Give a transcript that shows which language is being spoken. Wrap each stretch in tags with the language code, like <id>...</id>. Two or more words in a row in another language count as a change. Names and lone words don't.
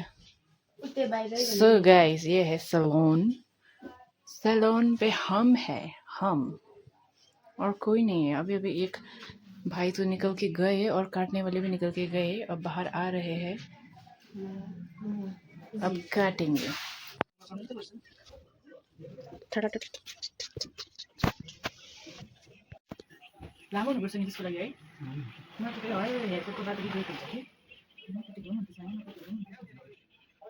<en>so guys,</en> <hi>ये है सैलून। सैलून पे हम है, हम और कोई नहीं है। अभी अभी एक भाई तो निकल के गए और काटने वाले भी निकल के गए, अब बाहर आ रहे हैं। अब काटेंगे।</hi> <ne>लामो हुनुपर्छ नि त्यसको लागि है। म त फेरि हेयरकटको बाटो बिग्रेको हुन्छ कि।</ne>